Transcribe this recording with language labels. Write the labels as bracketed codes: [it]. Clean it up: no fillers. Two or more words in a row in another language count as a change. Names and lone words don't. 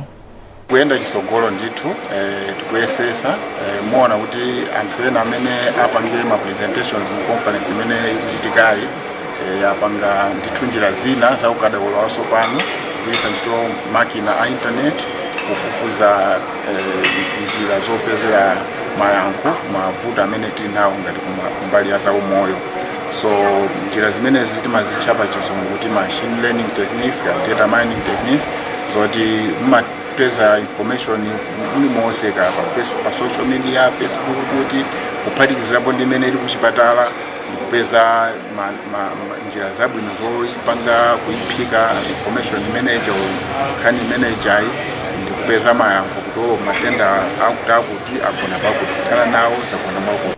[ny] Kuyenda chisogolo ndithu tikuyesesa muona kuti anthu ena amene apange ma presentations mu conference imene ikuchitikayi yapanga ndithu njira zina za ukadaulo waso pano kugwiritsa ntchito makina a internet kufufuza njira zopezera mayankho mavuto amene tili nawo ngati kumbali ya zaumoyo. So njira zimenezi timazitcha pa chizungu kuti [en] machine learning techniques, data mining techniques, [ny] zoti mumapeza information mulimonse pa [en] social media, [ny] Facebook, kuti kuphatikizirapo ndi imene ili kuchipatala kupeza njira zabwino zoipanga kuiphika [en] information manager [ny] nkhani manager ndikupeza mayankho kuti matenda akuti agona pakuti kukhala nawo zagona mwakuti.